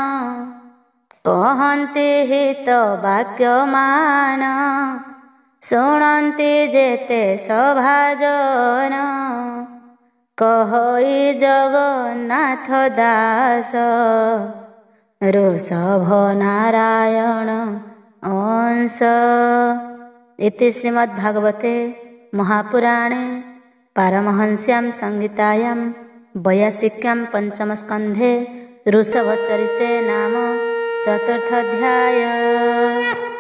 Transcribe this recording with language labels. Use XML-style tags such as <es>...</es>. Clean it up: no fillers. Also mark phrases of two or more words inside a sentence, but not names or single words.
<or>କହନ୍ତି ହିତ ବାକ୍ୟମାନ ଶୁଣନ୍ତି ଯେତେ ସଭାଜନ। କହଇ ଜଗନ୍ନାଥ ଦାସ ଋଷଭ ନାରାୟଣ ଅଂଶ।</or> <sa>इति श्रीमद्भागवते महापुराणे पारमहंस्यां संहितायां 82 पंचमस्कन्धे ऋषभचरिते नाम 4th अध्याय।</sa>